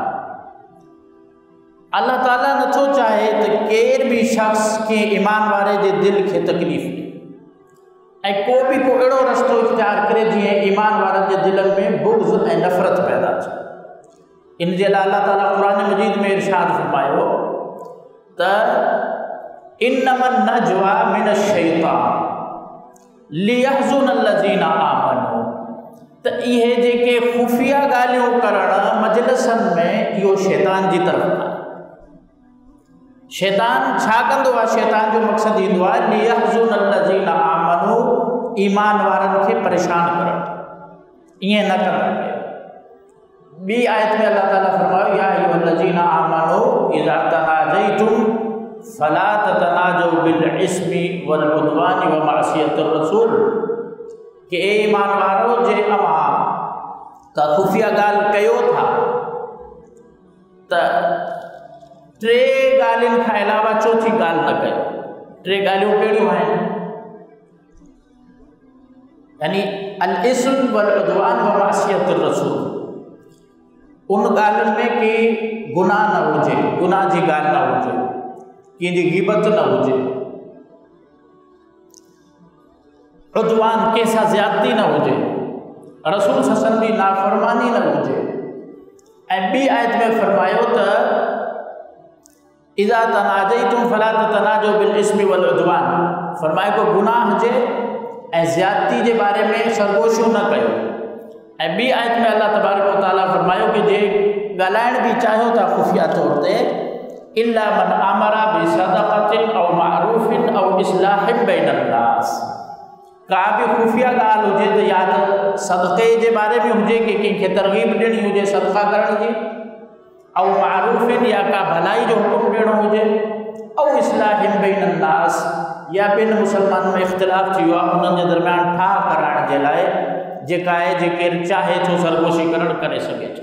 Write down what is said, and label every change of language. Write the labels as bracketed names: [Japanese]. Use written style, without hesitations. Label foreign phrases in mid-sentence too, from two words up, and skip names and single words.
[Sindhi] अल्लाह ताला नथो चाहे त केर बि शख़्स के ईमान वारे जे दिल खे तकलीफ़ ॾे ऐं को अहिड़ो रस्तो इख्तियार करे जीअं ईमान वारनि जे दिलनि में बुग़्ज़ ऐं नफ़रत पैदा थिए। इन जे लाइ अल्लाह ताला क़ुरान मजीद में इरशाद फरमायो त [Arabic] إنما النجوى من الشيطان ليحزن الذين آمنوا, [Sindhi] त इहे जेके खुफ़िया ॻाल्हियूं करणु मजलिसनि में इहो शैतान जी तरफ़ आहे। शैतान छा कंदो आहे? शैतान जो मक़सदु ईंदो आहे [Arabic] ليحزن الذين آمنوا, [Sindhi] ईमान वारनि खे परेशान करणु। ईअं न कंदा। ॿी आयत में अल्लाह ताला फरमायो [Arabic] يا أيها الذين آمنوا إذا تناجيتم فلا تتناجوا بالإثم والعدوان ومعصية الرسول, [Sindhi] कि ए ईमान वारो जे अवां त खुफ़िया ॻाल्हि कयो था त टे ॻाल्हियुनि खां अलावा चौथी ॻाल्हि न कयो। टे ॻाल्हियूं कहिड़ियूं आहिनि? यानी [Arabic] الإثم والعدوان ومعصية الرسول. [Sindhi] उन ॻाल्हियुनि में कि गुनाह न हुजे, गुनाह जी ॻाल्हि न हुजे, कंहिंजी ग़ीबत न हुजे, उद्वान कंहिंसां ज़्यादती न हुजे, रसूल सल्लल्लाहु जी नाफ़रमानी न हुजे। ऐं ॿी आयत में फरमायो त [Arabic] إذا تناجيتم فلا تتناجوا بالإثم والعدوان, [Sindhi] फरमाए को गुनाह जे ऐं ज़्यादती जे बारे में सरगोशियूं न कयो। ऐं ॿी आयत में [Arabic] الله تبارك وتعالى [Sindhi] फरमायो कि जे ॻाल्हाइण बि चाहियो था खुफ़िया तौर ते [Arabic] إلا من أمر بصدقة أو معروف أو إصلاح بين الناس, [Sindhi] का बि खुफ़िया ॻाल्हि हुजे त या त सदक़े जे बारे में हुजे कि कंहिंखे तरग़ीब ॾियणी हुजे सदक़ा करण जी, [Arabic] أو معروف [Sindhi] या का भलाई जो हुकुम ॾियणो हुजे, [Arabic] أو إصلاح بين الناس [Sindhi] या ॿिनि मुसलमाननि में इख़्तिलाफ़ थी वियो आहे उन्हनि जे दरमियान ठाह कराइण जे लाइ जेका आहे जेके चाहे थो सरगोशी करणु करे सघे थो।